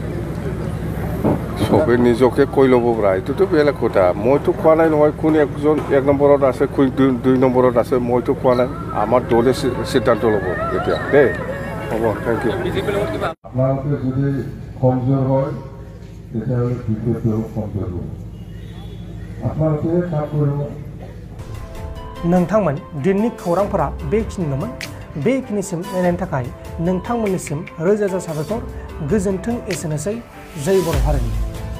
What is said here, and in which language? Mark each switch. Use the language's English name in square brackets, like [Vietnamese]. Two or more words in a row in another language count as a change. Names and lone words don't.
[Assamese] চবে নিজকে কৈ ল'ব পৰা এইটোতো বেলেগ কথা মইতো কোৱা নাই নহয় কোন একজন 1 নম্বৰত আছে কোন 2 নম্বৰত আছে মইতো কোৱা নাই আমাৰ দলে সিদ্ধান্ত ল'ব এতিয়া দেই হ'ব [English] thank you [Assamese] আপোনালোকে যদি কমজোৰ হয় তেতিয়াহ'লে বিজেপিও কমজোৰ হ'ব আপোনালোকে কাম কৰিব [Bodo] नोंथांमोन दिननि खौरांफोरा बेखिनिल'मोन बेखिनिसिम नायनायनि थाखाय नोंथांमोननिसिम रोजा रोजा साबायखर गोजोन्थों एसेनोसै जय बर' हारिनि